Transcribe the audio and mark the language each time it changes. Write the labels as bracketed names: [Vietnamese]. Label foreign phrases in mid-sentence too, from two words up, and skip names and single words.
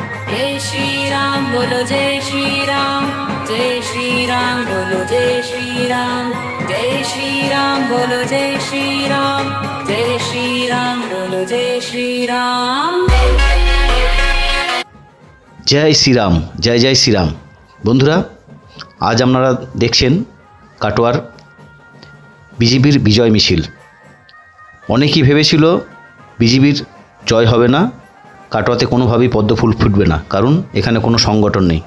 [Hindi] जय श्री राम बोलो जय श्री राम, जय श्री राम बोलो जय श्री राम, जय श्री राम बोलो जय श्री राम, जय श्री राम बोलो जय श्री राम। [Bangla] জয় শ্রীরাম, জয় জয় শ্রীরাম। বন্ধুরা, আজ আপনারা দেখছেন কাটোয়ার বিজেপির বিজয় মিছিল। অনেকেই ভেবেছিল বিজেপির জয় হবে না, কাটোয়াতে কোনোভাবেই পদ্মফুল ফুটবে না, কারণ এখানে কোনো সংগঠন নেই।